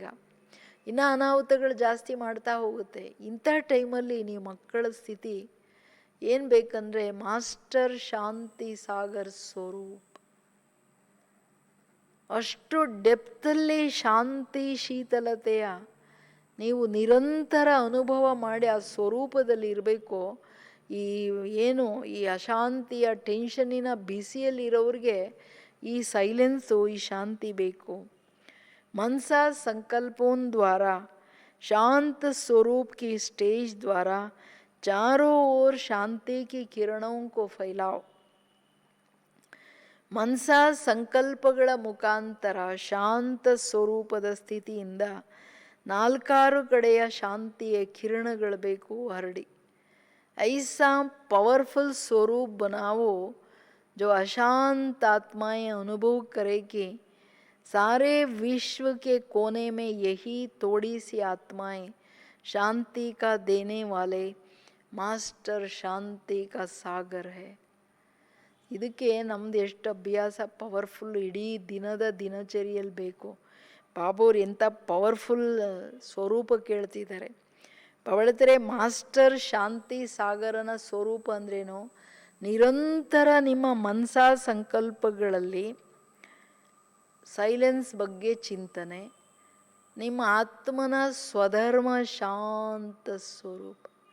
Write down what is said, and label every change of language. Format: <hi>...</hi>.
<kn>ಈಗ ಇನ್ನು ಅನಾಹುತಗಳು ಜಾಸ್ತಿ ಮಾಡ್ತಾ ಹೋಗುತ್ತೆ. ಇಂಥ ಟೈಮಲ್ಲಿ ನೀವು ಮಕ್ಕಳ ಸ್ಥಿತಿ ಏನು ಬೇಕಂದರೆ ಮಾಸ್ಟರ್ ಶಾಂತಿ ಸಾಗರ್ ಸ್ವರೂಪ್, ಅಷ್ಟು ಡೆಪ್ತಲ್ಲಿ ಶಾಂತಿ ಶೀತಲತೆಯ ನೀವು ನಿರಂತರ ಅನುಭವ ಮಾಡಿ ಆ ಸ್ವರೂಪದಲ್ಲಿ ಇರಬೇಕು. ಈ ಏನು ಈ ಅಶಾಂತಿಯ ಟೆನ್ಷನ್ನಿನ ಬಿಸಿಯಲ್ಲಿ ಇರೋರಿಗೆ ಈ ಸೈಲೆನ್ಸು, ಈ ಶಾಂತಿ ಬೇಕು.</kn> <hi>मनसा संकल्पों द्वारा शांत स्वरूप की स्टेज द्वारा चारों ओर शांति की किरणों को फैलाओ.</hi> <kn>ಮನಸಾ ಸಂಕಲ್ಪಗಳ ಮುಖಾಂತರ ಶಾಂತ ಸ್ವರೂಪದ ಸ್ಥಿತಿಯಿಂದ ನಾಲ್ಕಾರು ಕಡೆಯ ಶಾಂತಿಯ ಕಿರಣಗಳು ಬೇಕು ಹರಡಿ.</kn> <hi>ऐसा पावरफुल स्वरूप बनाओ जो अशांत आत्माएं अनुभव करे कि सारे विश्व के कोने में यही थोड़ी सी आत्माएं शांति का देने वाले मास्टर शांति का सागर है.</hi> <kn>ಇದಕ್ಕೆ ನಮ್ದು ಎಷ್ಟು ಅಭ್ಯಾಸ ಪವರ್ಫುಲ್ ಇಡೀ ದಿನದ ದಿನಚರಿಯಲ್ಲಿ ಬೇಕು. ಬಾಬೋರು ಎಂಥ ಪವರ್ಫುಲ್ ಸ್ವರೂಪ ಕೇಳ್ತಿದ್ದಾರೆ. ಪವಳತರೆ ಮಾಸ್ಟರ್ ಶಾಂತಿ ಸಾಗರನ ಸ್ವರೂಪ ಅಂದ್ರೇನು? ನಿರಂತರ ನಿಮ್ಮ ಮನಸಾ ಸಂಕಲ್ಪಗಳಲ್ಲಿ ಸೈಲೆನ್ಸ್ ಬಗ್ಗೆ ಚಿಂತನೆ, ನಿಮ್ಮ ಆತ್ಮನ ಸ್ವಧರ್ಮ ಶಾಂತ ಸ್ವರೂಪ.</kn>